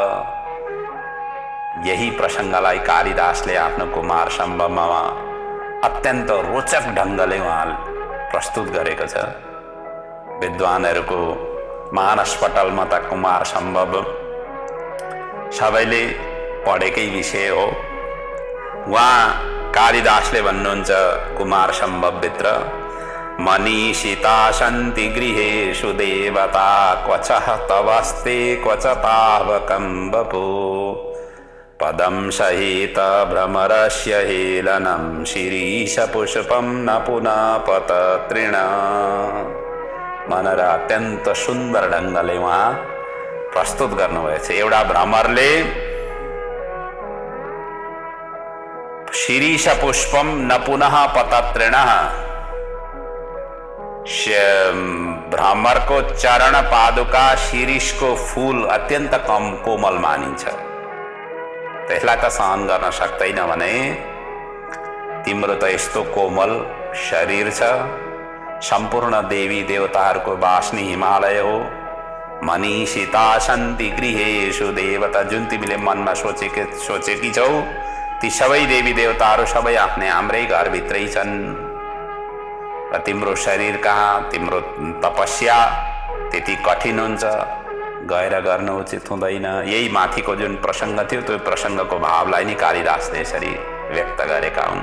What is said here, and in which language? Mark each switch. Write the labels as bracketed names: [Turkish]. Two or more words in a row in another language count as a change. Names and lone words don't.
[Nepali] यही प्रसङ्गलाई कालिदासले आफ्नो कुमार सम्भवमा अत्यन्त रोचक ढङ्गले उहाँले प्रस्तुत गरेको छ। विद्वानहरूको मानसपटलमा त कुमार सम्भव सबैले पढेकै विषय हो। उहाँ कालिदासले भन्नुहुन्छ कुमार सम्भवभित्र, [Sanskrit] मनीषिता सन्ति गृहेषु देवता क्वचः तवस्ते क्वच तावकं वपु। पदं सहित भ्रमरस्य हेलनं शिरीषपुष्पं न पुनः पततृण। [Nepali] भनेर अत्यन्त सुन्दर ढङ्गले उहाँ प्रस्तुत गर्नुभएको छ। एउटा भ्रमरले [Sanskrit] शिरीषपुष्पम न पुनः पततृण, [Nepali] भ्रमरको चरण पादुका शिरीषको फूल अत्यन्त कम कोमल मानिन्छ। त्यसलाई त सहन गर्न सक्दैन भने तिम्रो त यस्तो कोमल शरीर छ। सम्पूर्ण देवी देवताहरूको वासनी हिमालय हो। [Sanskrit] मनीषिता सन्ति गृहेषु देवता, [Nepali] जुन तिमीले मनमा सोचेकी छौ ती सबै देवी देवताहरू सबै आफ्नै हाम्रै घरभित्रै छन्। र तिम्रो शरीर कहाँ, तिम्रो तपस्या त्यति कठिन हुन्छ, गएर गर्नु उचित हुँदैन। यही माथिको जुन प्रसङ्ग थियो त्यो प्रसङ्गको भावलाई नै कालिदासले यसरी व्यक्त गरेका हुन्।